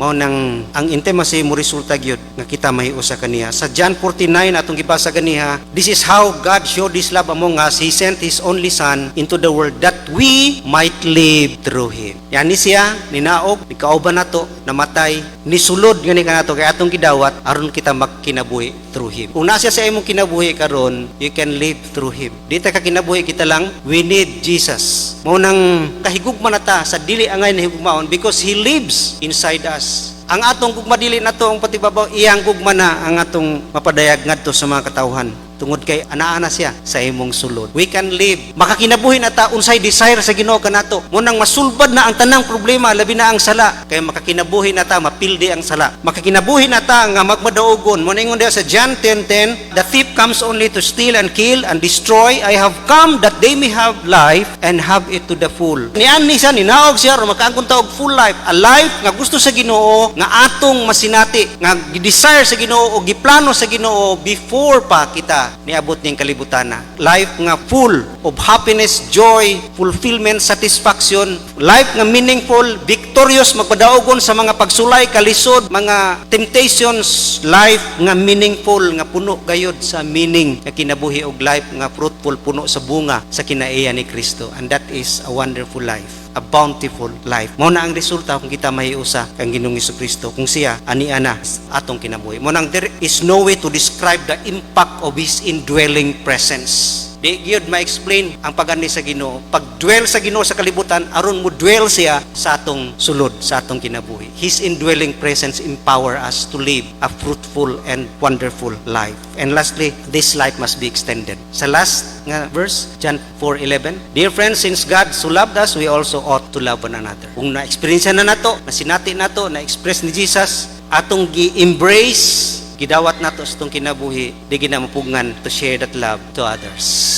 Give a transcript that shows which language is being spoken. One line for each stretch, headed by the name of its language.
Cebuano: Mao nang ang intimacy mo resulta gyud nga kita mahiusa kaniya. Sa John 49 atong gibasa ganiha,
English: this is how God showed His love among us. He sent His only Son into the world that we might live through Him.
Cebuano: Yani siya ninaog, nikauban nato, namatay, nisulod gani kanato kay atong gidawat aron kita kinabuhi
English: through Him.
Cebuano: Kung nasa sa imong kinabuhi karon,
English: you can live through Him.
Cebuano: Di ta ka kinabuhi kita lang,
English: we need Jesus.
Cebuano: Mao nang kahig higugma na ta sa dili angay na higugmaon
English: because He lives inside us.
Cebuano: Ang atong gugma dili nato ang patibabaw, iyang gugma na ang atong mapadayag ngadto sa mga katawhan. Tungod kay anaa siya sa imong sulod.
English: We can live.
Cebuano: Makakinabuhi na ta unsay desire sa Ginoo kanato. Munang masulbad na ang tanang problema, labi na ang sala. Kay makakinabuhi na ta mapildi ang sala. Makakinabuhi na ta nga magmadaugon. Muna ingon diha sa
English: John 10:10, the thief comes only to steal and kill and destroy. I have come that they may have life and have it to the full.
Cebuano: Niani siya, ninaog siya, makaangkon ta og full life. A life nga gusto sa Ginoo, nga atong masinati, nga desire sa Ginoo o giplano sa Ginoo before pa kita niabot niyang kalibutana.
English: Life nga full of happiness, joy, fulfillment, satisfaction.
Cebuano: Life nga meaningful, victorious, magpadaogon sa mga pagsulay, kalisod, mga temptations. Life nga meaningful, nga puno gayod sa meaning, nga kinabuhi og life nga fruitful, puno sa bunga sa kinaiya ni Kristo.
English: And that is a wonderful life, a bountiful life.
Cebuano: Mao na ang resulta kung kita mahiusa kang Ginoong Kristo, kung siya aniana atong kinabuhi. Mao nang
English: there is no way to describe the impact of His indwelling presence.
Cebuano: Di gyud ma-explain ang pagani sa Ginoo. Pag-dwell sa Ginoo sa kalibutan, aron mo dwell siya sa atong sulod, sa atong kinabuhi.
English: His indwelling presence empower us to live a fruitful and wonderful life. And lastly, this life must be extended.
Cebuano: Sa last nga verse,
English: John 4:11, dear friends, since God so loved us, we also ought to love one another.
Cebuano: Kung na-experience na nato, nasinati nato, na-express ni Jesus, atong gi-embrace, gidawat nato sa itong kinabuhi, di ginamapugngan
English: to share that love to others.